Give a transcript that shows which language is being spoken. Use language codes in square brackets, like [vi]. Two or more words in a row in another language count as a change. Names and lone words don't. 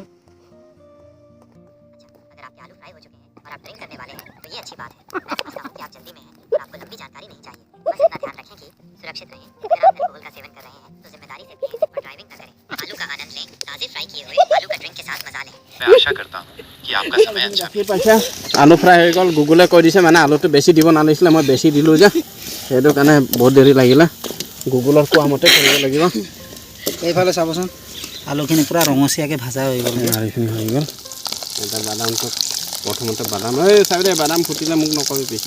[hi] अच्छा, अगर आपके आलू फ्राई हो चुके हैं और आप ड्रिंक करने वाले हैं तो ये अच्छी बात है। मैं समझता हूँ कि आप जल्दी में हैं और आपको लंबी जानकारी नहीं चाहिए। बस इतना ध्यान रखें कि सुरक्षित रहें। अगर आप अल्कोहल का सेवन कर रहे हैं तो जिम्मेदारी से पिएं और ड्राइविंग न करें। आलू का आनंद लें, ताज़े फ्राई किए हुए आलू का ड्रिंक के साथ मजा लें। मैं आशा करता हूँ कि आपका समय अच्छा [as] পাইছা আলু ফ্ৰাই হৈ গ'ল। গুগলে কৈ দিছে মানে আলুটো বেছি দিব নালাগিছিলে, মই বেছি দিলোঁ যে, সেইটো কাৰণে বহুত দেৰি লাগিলে। গুগলৰ কোৱা মতে কৰিব লাগিব। এইফালে চাবচোন, আলুখিনি পূৰা ৰঙচীয়াকৈ ভাজা হৈ গ'ল। আৰু এইখিনি হৈ গ'ল। এতিয়া বাদামটো প্ৰথমতে বাদাম, এই চাবি দে, বাদাম ফুটিলে মোক নকবি পিছত।